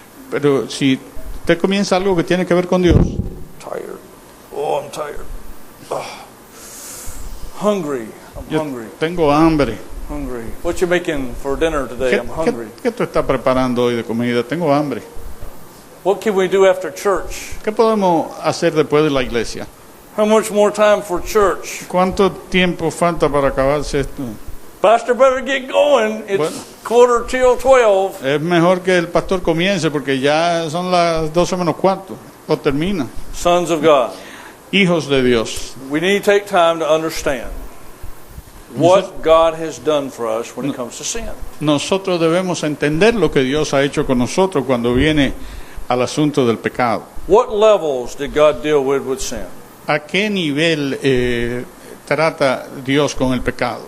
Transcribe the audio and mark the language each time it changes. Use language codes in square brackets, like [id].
[es] Pero si usted comienza algo que tiene que ver con Dios, [en] tired. Oh, I'm tired. Ugh. Hungry. I'm [es] yo [en] hungry. [es] tengo hambre. [en] Hungry. What you making for dinner today? I'm hungry. [es] ¿Qué tú estás preparando hoy de comida? Tengo hambre. [en] What can we do after church? [es] ¿Qué podemos hacer después de la iglesia? [en] How much more time for church? [es] ¿Cuánto tiempo falta para acabarse esto? [en] Pastor better get going. It's [es] Bueno. [en] 11:45. [es] Es mejor que el pastor comience porque ya son las 12 menos cuarto. O termina. [en] Sons of God. [es] Hijos de Dios. [en] We need to take time to understand what God has done for us when it comes to sin. [es] Nosotros debemos entender lo que Dios ha hecho con nosotros cuando viene al asunto del pecado. [en] What levels did God deal with sin? [es] ¿A qué nivel trata Dios con el pecado?